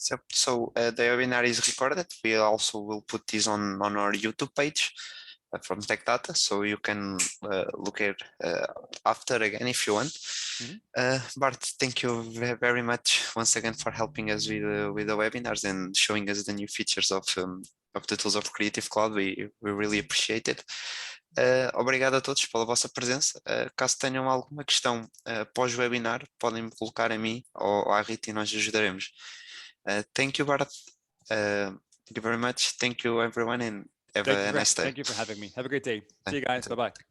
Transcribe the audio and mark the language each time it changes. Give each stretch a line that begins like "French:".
English: So the webinar is recorded. We also will put this on our YouTube page from Tech Data, so you can look at after again if you want. Bart, thank you very much once again for helping us with the webinars and showing us the new features of the tools of Creative Cloud. We really appreciate it.
Portuguese: Obrigado a todos pela vossa presença. Caso tenham alguma questão pós-webinar, podem me colocar a mim ou à Rita e nós ajudaremos.
English: Thank you, Bart. Thank you very much. Thank you, everyone, and have a nice day. Thank you for having me. Have a great day. See you guys. Bye-bye.